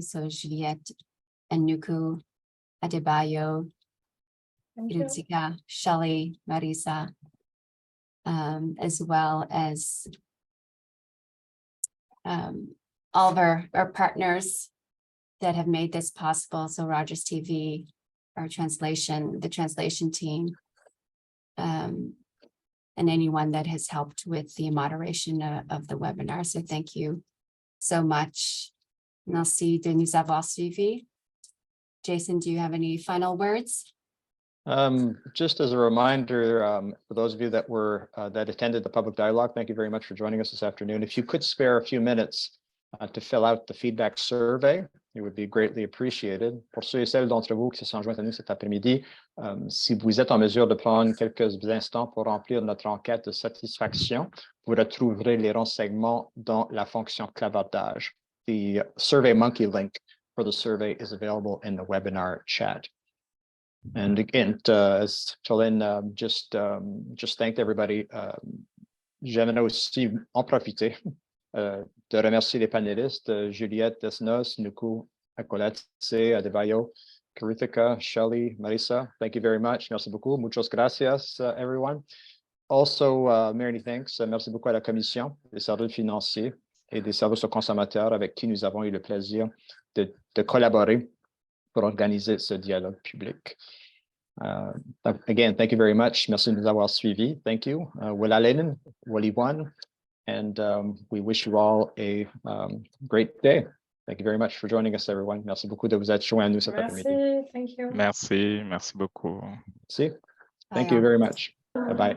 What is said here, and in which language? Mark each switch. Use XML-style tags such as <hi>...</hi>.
<en>So Juliette and Nuku, Adebayo, Irutsika, Shelley, Marisa, as well as all of our partners that have made this possible. So Rogers TV, the translation team, and anyone that has helped with the moderation of the webinar. So thank you so much.</en> <fr>Merci de nous avoir suivis.</fr> <en>Jason, do you have any final words? Just as a reminder, for those of you that attended the public dialogue, thank you very much for joining us this afternoon. If you could spare a few minutes to fill out the feedback survey, it would be greatly appreciated.</en> <fr>Pour ceux et celles d'entre vous qui se sont joints à nous cet après-midi, si vous êtes en mesure de prendre quelques instants pour remplir notre enquête de satisfaction, vous retrouverez les renseignements dans la fonction clavardage.</fr> <en>The SurveyMonkey link for the survey is available in the webinar chat. And again, as Jolene just thanked everybody,</en> <fr>j'aimerais aussi en profiter de remercier les panélistes, Juliette Desnos, Nuku Akolatse, Adebayo, Karithika, Shelley, Marisa.</fr> <en>Thank you very much.</en> <fr>Merci beaucoup.</fr> <es>Muchas gracias,</es> <en>everyone. Also, many thanks.</en> <fr>Merci beaucoup à la Commission des services financiers et des services aux consommateurs avec qui nous avons eu le plaisir de collaborer pour organiser ce dialogue public.</fr> <en>Again, thank you very much.</en> <fr>Merci de nous avoir suivis.</fr> <en>Thank you. Wala Waliwan. And we wish you all a great day. Thank you very much for joining us, everyone.</en> <fr>Merci beaucoup de vous être joints à nous cet après-midi. Merci,</fr> <en>thank you.</en> <fr>Merci beaucoup.</fr> <en>See? Thank you very much. Bye-bye.</en>